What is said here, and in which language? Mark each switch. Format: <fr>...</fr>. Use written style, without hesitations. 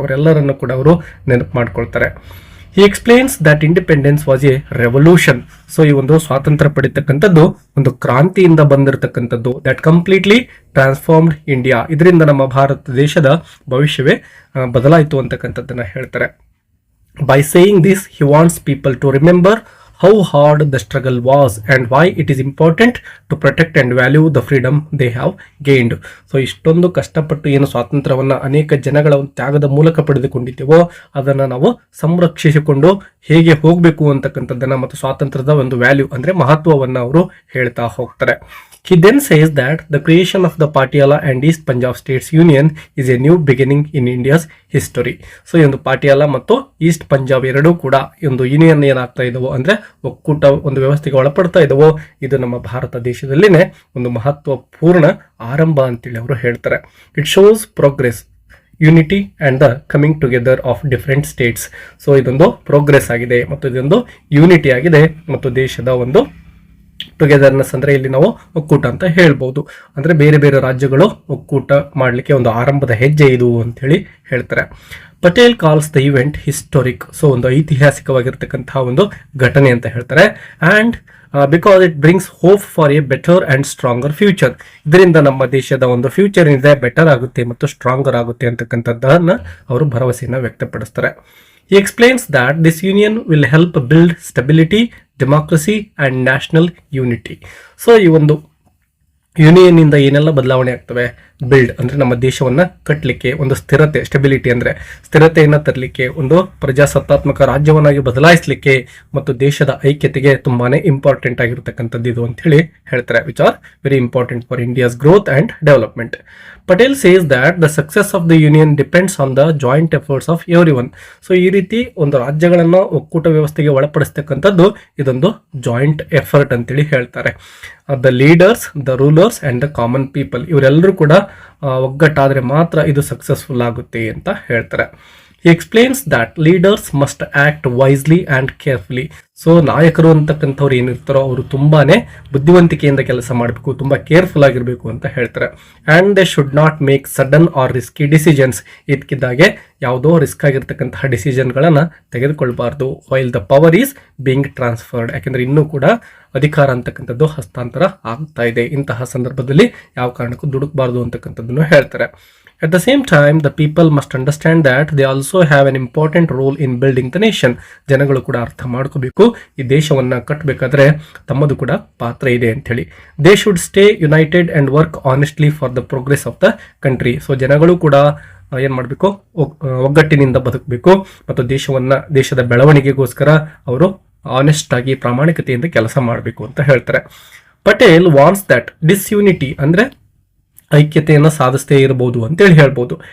<kn>ಅವರೆಲ್ಲರನ್ನು ಕೂಡ ಅವರು ನೆನಪು ಮಾಡ್ಕೊಳ್ತಾರೆ.</kn> <en>He explains that independence was a revolution.</en> <kn>So ಈ ಒಂದು ಸ್ವಾತಂತ್ರ್ಯ ಪಡಿತಕ್ಕಂಥದ್ದು ಒಂದು ಕ್ರಾಂತಿಯಿಂದ ಬಂದಿರತಕ್ಕಂಥದ್ದು,</kn> <en>That completely transformed India.</en> <kn>ಇದರಿಂದ ನಮ್ಮ ಭಾರತ ದೇಶದ ಭವಿಷ್ಯವೇ ಬದಲಾಯಿತು ಅಂತಕ್ಕಂಥದ್ದನ್ನು ಹೇಳ್ತಾರೆ.</kn> <en>By saying this he wants people to remember how hard the struggle was and why it is important to protect and value the freedom they have gained.</en> <kn>So ಇಷ್ಟೊಂದು ಕಷ್ಟಪಟ್ಟು ಏನು ಸ್ವಾತಂತ್ರ್ಯವನ್ನು ಅನೇಕ ಜನಗಳ ಒಂದು ತ್ಯಾಗದ ಮೂಲಕ ಪಡೆದುಕೊಂಡಿದ್ದೇವೋ ಅದನ್ನು ನಾವು ಸಂರಕ್ಷಿಸಿಕೊಂಡು ಹೇಗೆ ಹೋಗಬೇಕು ಅಂತಕ್ಕಂಥದ್ದನ್ನು ಮತ್ತು ಸ್ವಾತಂತ್ರ್ಯದ ಒಂದು ವ್ಯಾಲ್ಯೂ ಅಂದರೆ ಮಹತ್ವವನ್ನು ಅವರು ಹೇಳ್ತಾ ಹೋಗ್ತಾರೆ.</kn> <en>He then says that the creation of the Patiala and East Punjab States Union is a new beginning in India's history.</en> <kn>So ಈ ಒಂದು ಪಾಟಿಯಾಲ ಮತ್ತು ಈಸ್ಟ್ ಪಂಜಾಬ್ ಎರಡೂ ಕೂಡ ಒಂದು ಯೂನಿಯನ್ ಏನಾಗ್ತಾ ಇದಾವೋ ಅಂದರೆ ಒಕ್ಕೂಟ ಒಂದು ವ್ಯವಸ್ಥೆಗೆ ಒಳಪಡ್ತಾ ಇದಾವೋ ಇದು ನಮ್ಮ ಭಾರತ ದೇಶದಲ್ಲಿನೇ ಒಂದು ಮಹತ್ವಪೂರ್ಣ ಆರಂಭ ಅಂತೇಳಿ ಅವರು ಹೇಳ್ತಾರೆ.</kn> <en>It shows progress, unity and the coming together of different states.</en> <kn>So ಇದೊಂದು ಪ್ರೋಗ್ರೆಸ್ ಆಗಿದೆ ಮತ್ತು ಇದೊಂದು ಯೂನಿಟಿ ಆಗಿದೆ ಮತ್ತು ದೇಶದ ಒಂದು ಟುಗೆದರ್ನೆಸ್ ಅಂದರೆ ಇಲ್ಲಿ ನಾವು ಒಕ್ಕೂಟ ಅಂತ ಹೇಳ್ಬೋದು. ಅಂದರೆ ಬೇರೆ ಬೇರೆ ರಾಜ್ಯಗಳು ಒಕ್ಕೂಟ ಮಾಡಲಿಕ್ಕೆ ಒಂದು ಆರಂಭದ ಹೆಜ್ಜೆ ಇದು ಅಂತ ಹೇಳಿ ಹೇಳ್ತಾರೆ.</kn> <en>Patel calls the event historic.</en> <kn>So ಒಂದು ಐತಿಹಾಸಿಕವಾಗಿರ್ತಕ್ಕಂತಹ ಒಂದು ಘಟನೆ ಅಂತ ಹೇಳ್ತಾರೆ. And</kn> <en>Because it brings hope for a better and stronger future.</en> <kn>ಇದರಿಂದ ನಮ್ಮ ದೇಶದ ಒಂದು ಫ್ಯೂಚರ್ ಏನಿದೆ ಬೆಟರ್ ಆಗುತ್ತೆ ಮತ್ತು ಸ್ಟ್ರಾಂಗರ್ ಆಗುತ್ತೆ ಅಂತಕ್ಕಂಥದ್ದನ್ನ ಅವರು ಭರವಸೆಯನ್ನು ವ್ಯಕ್ತಪಡಿಸ್ತಾರೆ.</kn> <en>He explains that this union will help build stability, democracy and national unity.</en> <kn>So ಈ ಒಂದು ಯೂನಿಯನ್ ಇಂದ ಏನೆಲ್ಲ ಬದಲಾವಣೆ ಆಗ್ತವೆ, ಬಿಲ್ಡ್ ಅಂದ್ರೆ ನಮ್ಮ ದೇಶವನ್ನ ಕಟ್ಟಲಿಕ್ಕೆ, ಒಂದು ಸ್ಥಿರತೆ, ಸ್ಟೆಬಿಲಿಟಿ ಅಂದ್ರೆ ಸ್ಥಿರತೆಯನ್ನ ತರಲಿಕ್ಕೆ, ಒಂದು ಪ್ರಜಾಸತ್ತಾತ್ಮಕ ರಾಜ್ಯವನ್ನಾಗಿ ಬದಲಾಯಿಸಲಿಕ್ಕೆ ಮತ್ತು ದೇಶದ ಐಕ್ಯತೆಗೆ ತುಂಬಾನೇ ಇಂಪಾರ್ಟೆಂಟ್ ಆಗಿರತಕ್ಕಂಥದ್ದು ಇದು ಅಂತ ಹೇಳಿ ಹೇಳ್ತಾರೆ,</kn> <en>Which are very important for India's growth and development. Patel says that the success of the union depends on the joint efforts of everyone.</en> <kn>So ಈ ರೀತಿ ಒಂದು ರಾಜ್ಯಗಳನ್ನು ಒಕ್ಕೂಟ ವ್ಯವಸ್ಥೆಗೆ ಒಳಪಡಿಸ್ತಕ್ಕಂಥದ್ದು ಇದೊಂದು ಜಾಯಿಂಟ್ ಎಫರ್ಟ್ ಅಂತೇಳಿ ಹೇಳ್ತಾರೆ.</kn> <en>the leaders, the rulers and the common people</en> <kn>ಇವರೆಲ್ಲರೂ ಕೂಡ ಒಗ್ಗಟ್ಟಾದ್ರೆ ಮಾತ್ರ ಇದು ಸಕ್ಸಸ್ಫುಲ್ ಆಗುತ್ತೆ ಅಂತ ಹೇಳ್ತಾರೆ.</kn> <en>He explains that leaders must act wisely and carefully.</en> <kn>So ನಾಯಕರು ಅಂತಕ್ಕಂಥವ್ರು ಏನಿರ್ತಾರೋ ಅವರು ತುಂಬಾನೇ ಬುದ್ಧಿವಂತಿಕೆಯಿಂದ ಕೆಲಸ ಮಾಡಬೇಕು, ತುಂಬಾ ಕೇರ್ಫುಲ್ ಆಗಿರಬೇಕು ಅಂತ ಹೇಳ್ತಾರೆ.</kn> <en>And they should not make sudden or risky decisions.</en> <kn>ಇದಕ್ಕಿದ್ದಾಗೆ ಯಾವುದೋ risk ಆಗಿರ್ತಕ್ಕಂತಹ ಡಿಸಿಷನ್ಗಳನ್ನ ತೆಗೆದುಕೊಳ್ಬಾರ್ದು.</kn> <en>While the power is being transferred.</en> <kn>ಯಾಕೆಂದ್ರೆ ಇನ್ನೂ ಕೂಡ ಅಧಿಕಾರ ಅಂತಕ್ಕಂಥದ್ದು ಹಸ್ತಾಂತರ ಆಗ್ತಾ ಇದೆ. ಇಂತಹ ಸಂದರ್ಭದಲ್ಲಿ ಯಾವ ಕಾರಣಕ್ಕೂ ದುಡುಕಬಾರ್ದು ಅಂತಕ್ಕಂಥದ್ದನ್ನು ಹೇಳ್ತಾರೆ.</kn> <en>At the same time, the people must understand that they also have an important role in building the nation.</en> <kn>ಜನಗಳು ಕೂಡ ಅರ್ಥ ಮಾಡ್ಕೋಬೇಕು, ಈ ದೇಶವನ್ನ ಕಟ್ಟಬೇಕಾದ್ರೆ ತಮ್ಮದು ಕೂಡ ಪಾತ್ರ ಇದೆ ಅಂತ ಹೇಳಿ.</kn> <en>They should stay united and work honestly for the progress of the country.</en> <kn>So ಜನಗಳು ಕೂಡ ಏನ್ ಮಾಡಬೇಕು, ಒಗ್ಗಟ್ಟಿನಿಂದ ಬದುಕಬೇಕು ಮತ್ತು ದೇಶದ ಬೆಳವಣಿಗೆಗೋಸ್ಕರ ಅವರು ಆನೆಸ್ಟ್ ಆಗಿ ಪ್ರಾಮಾಣಿಕತೆಯಿಂದ ಕೆಲಸ ಮಾಡಬೇಕು ಅಂತ ಹೇಳ್ತಾರೆ.</kn> <en>Patel wants that disunity</en> <kn>ಅಂದ್ರೆ ಐಕ್ಯತೆಯನ್ನು ಸಾಧಿಸದೇ ಇರಬಹುದು ಅಂತೇಳಿ ಹೇಳ್ಬೋದು.</kn>